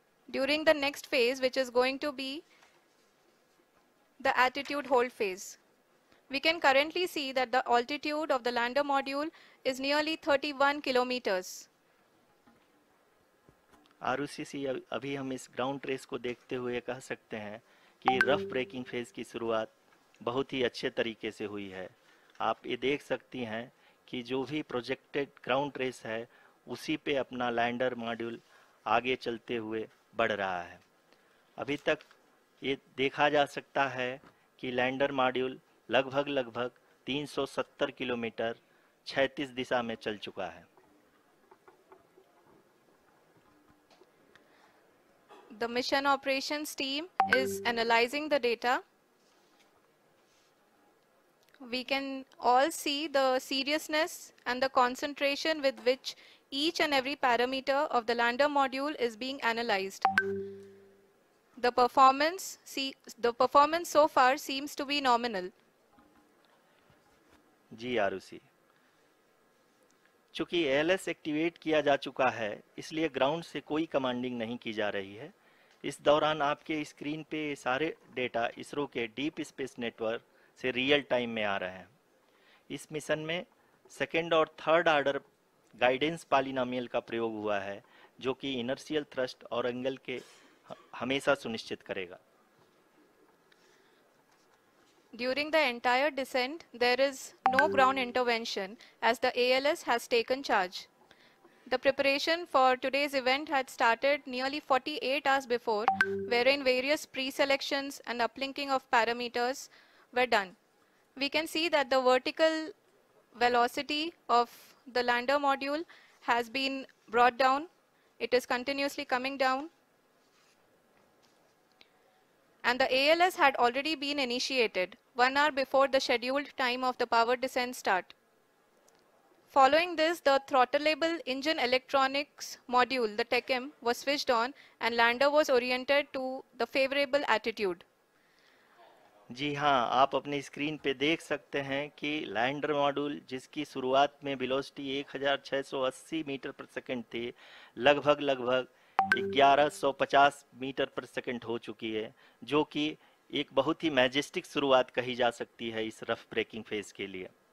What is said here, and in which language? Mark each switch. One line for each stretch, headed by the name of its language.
English: During the next phase, which is going to be the attitude hold phase. We can currently see that the altitude of the lander module is nearly 31 kilometers.
Hindi: आरयूसीसी अभी हम इस ground trace को देखते हुए कह सकते हैं कि रफ ब्रेकिंग फेज की शुरुआत बहुत ही अच्छे तरीके से हुई है। आप ये देख सकती हैं कि जो भी प्रोजेक्टेड ग्राउंड ट्रेस है उसी पे अपना लैंडर मॉड्यूल आगे चलते हुए बढ़ रहा है। अभी तक ये देखा जा सकता है कि लैंडर मॉड्यूल लगभग 370 किलोमीटर क्षैतिज दिशा में चल चुका है।
English: The mission operations team is analyzing the data. We can all see the seriousness and the concentration with which each and every parameter of the lander module is being analyzed. The performance so far seems to be nominal.
Hindi: जी आरुषि, चूंकि ALS activate किया जा चुका है इसलिए ground से कोई commanding नहीं की जा रही है। इस दौरान आपके स्क्रीन पे सारे डेटा इसरो के डीप स्पेस नेटवर्क से रियल टाइम में आ रहे हैं। इस मिशन में सेकेंड और थर्ड ऑर्डर गाइडेंस पॉलिनोमियल का प्रयोग हुआ है जो कि इनर्शियल थ्रस्ट और एंगल के हमेशा सुनिश्चित करेगा।
English: During the entire descent, there is no ground intervention as the ALS has taken charge. The preparation for today's event had started nearly 48 hours before, wherein various pre-selections and uplinking of parameters were done. We can see that the vertical velocity of the lander module has been brought down. It is continuously coming down. And the ALS had already been initiated 1 hour before the scheduled time of the power descent start. Following this, the throttleable engine electronics module, the TECM, was switched on and lander was oriented to the favorable attitude.
Hindi: जी हाँ, आप अपने screen पे देख सकते हैं कि lander module जिसकी शुरुआत में वेलोसिटी 1680 मीटर पर सेकंड थी, लगभग 1150 मीटर पर सेकंड हो चुकी है, जो कि एक बहुत ही मैजेस्टिक शुरुआत कही जा सकती है इस रफ ब्रेकिंग फेज के लिए।